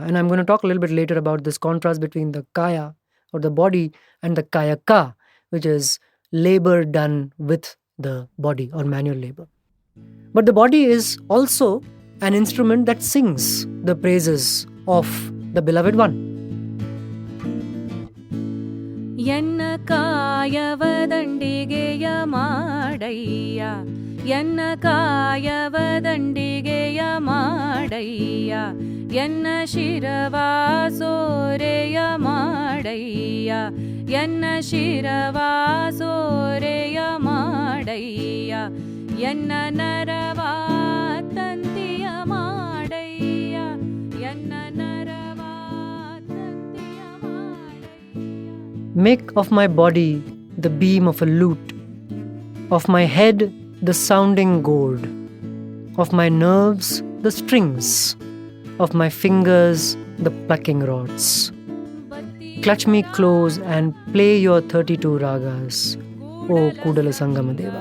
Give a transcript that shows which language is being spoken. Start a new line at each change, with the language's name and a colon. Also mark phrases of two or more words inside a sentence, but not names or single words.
English: And I'm going to talk a little bit later about this contrast between the Kaya or the body and the Kayaka, which is labor done with the body or manual labor. But the body is also an instrument that sings the praises of the beloved one.
Kannada: ಎನ್ನ ಕಾಯವದಂಡಿಗೆಯ ಮಾಡಯ್ಯ ಎನ್ನ ಕಾಯವದಂಡಿಗೆಯ ಮಾಡಯ್ಯ ಎನ್ನ ಶಿರವಾಸೋರೆಯ ಮಾಡಯ್ಯ ಎನ್ನ ಶಿರವಾಸೋರೆಯ ಮಾಡಯ್ಯ ಎನ್ನ ನರವಾ ತಂತಿಯ ಮಾಡಯ್ಯ ಎನ್ನ ನರವಾ ತಂತಿಯ ಮಾಡಯ್ಯ.
English: Make of my body the beam of a lute, of my head the sounding gourd, of my nerves the strings, of my fingers the plucking rods. Clutch me close and play your 32 ragas, O Kudala Sangamadeva.